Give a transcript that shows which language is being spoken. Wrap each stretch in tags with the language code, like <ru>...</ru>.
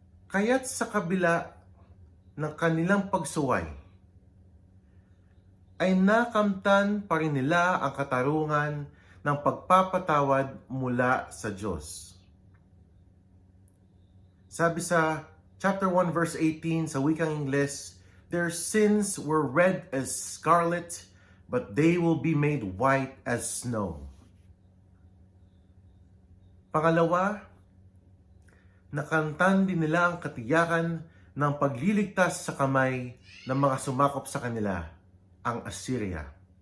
<tl>Kaya't sa kabila ng kanilang pagsuway, ay nakamtan pa rin nila ang katarungan ng pagpapatawad mula sa Diyos. Sabi sa chapter 1 verse 18 sa wikang Ingles,</tl> <en>their sins were red as scarlet, but they will be made white as snow.</en> <tl>Pangalawa, nakantan din nila ang katiyakan ng pagliligtas sa kamay ng mga sumakop sa kanila, ang Assyria.</tl>